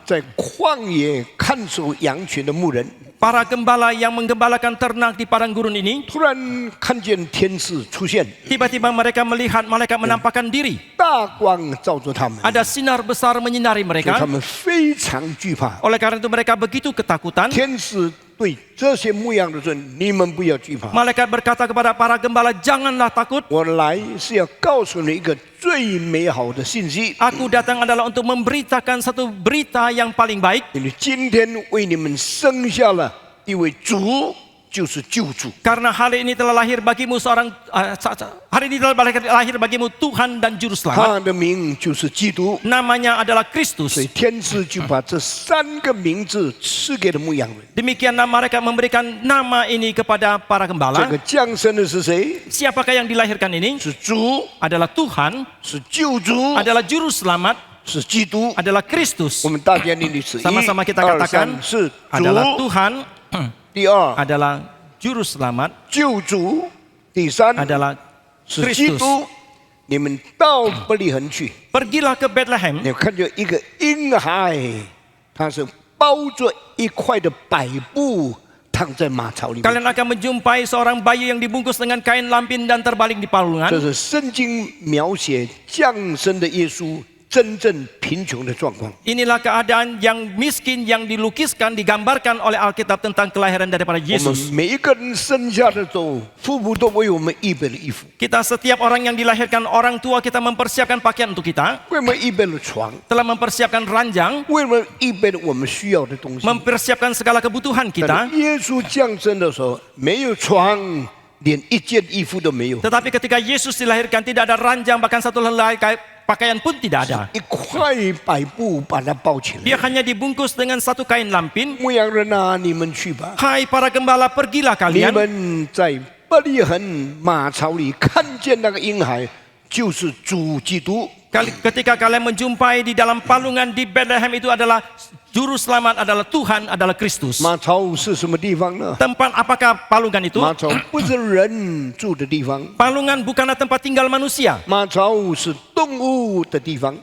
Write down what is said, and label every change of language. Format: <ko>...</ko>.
<zh>在旷野看守羊群的牧人，</zh> <id>para gembala yang menggembalakan ternak di padang gurun ini</id> <zh>突然看见天使出现，</zh> <id>tiba-tiba mereka melihat malaikat menampakkan diri.</id> <zh>大光照着他们，</zh> <id>Ada sinar besar menyinari</id> <zh>所以</zh> <id>mereka.</id> <zh>他们非常惧怕。</zh> <id>Oleh karena itu mereka begitu ketakutan.</id> <zh>天使对这些牧羊的说：“你们不要惧怕，</zh> <id>Malaikat berkata kepada para gembala, janganlah takut.</id> <zh>我来是要告诉你一个最美好的信息。</zh> <id>Aku datang adalah untuk memberitakan satu berita yang paling baik.</id> <zh>因为今天为你们生下了一位主，就是救主。</zh> <id>Karena hari ini telah lahir bagimu hari ini telah lahir bagimu Tuhan dan Juru Selamat.</id> <zh>他的名就是基督。</zh> <id>Namanya adalah Kristus.</id> <zh>所以天使就把这3个名字赐给了牧羊人。</zh> <id>Demikianlah mereka memberikan nama ini kepada para</id> <zh>这</zh> <id>gembala.</id> <zh>个降生的是谁？</zh> <id>Siapakah yang dilahirkan ini?</id> <zh>是主，</zh> <id>Adalah Tuhan,</id> <zh>是救主，</zh> <id>adalah Juru Selamat,</id> <zh>是基督。</zh> <id>adalah Kristus.</id> <zh>我们大家念的是</zh> <id>Sama-sama kita</id> <zh>1、2、</zh> <id>katakan</id> <zh>3，是</zh> <id>adalah</id> <zh>主。</zh> <id>Tuhan,</id> <zh>第二，</zh> <id>adalah Juru Selamat,</id> <zh>救主；第三，</zh> <id>adalah</id> <zh>是基</zh> <id>Kristus.</id> <zh>督。你们到伯利恒去，</zh> <id>Pergilah ke Bethlehem.</id> <zh>你看见一个婴孩，他是包着一块的百布，躺在马槽里面。</zh> <id>Kalian akan menjumpai seorang bayi yang dibungkus dengan kain lampin dan terbaling di</id> <zh>这</zh> <id>palungan.</id> <zh>是圣经描写降生的耶稣真正贫穷的状况。</zh> <id>Inilah keadaan yang miskin yang dilukiskan, digambarkan oleh Alkitab tentang kelahiran daripada</id> <zh>我们</zh> <id>Yesus.</id> <zh>每一个人生下的时候，父母都为我们预备了衣服，</zh> <id>Kita setiap orang yang dilahirkan, orang tua kita mempersiapkan pakaian untuk kita,</id> <zh>为我们预备了床，</zh> <id>telah mempersiapkan ranjang,</id> <zh>为我们预备了我们需要的东西。</zh> <id>mempersiapkan segala kebutuhan kita.</id> <zh>是耶稣降生的时候，没有床，连一件衣服都没有，</zh> <id>Tetapi ketika Yesus dilahirkan tidak ada ranjang, bahkan satu helai pakaian pun tidak ada.</id> <zh>一块百布把它包起来。</zh> <id>Dia hanya dibungkus dengan satu kain lampin.</id> <zh>牧羊人啊，你们去吧，</zh> <id>Hai para gembala, pergilah</id> <zh>你</zh> <id>kalian.</id> <zh>们在伯利恒马槽里看见那个婴孩，就是主基督。</zh> <id>Ketika kalian menjumpai di dalam palungan di Bethlehem, itu adalah Juru Selamat, adalah Tuhan, adalah Kristus.</id> <zh>马槽是什么地方呢？</zh> <id>Tempat apakah palungan itu?</id> <zh>马槽不是人住的地方，</zh> <id>Palungan bukanlah tempat tinggal manusia.</id> <zh>马槽是动物的地方。</zh>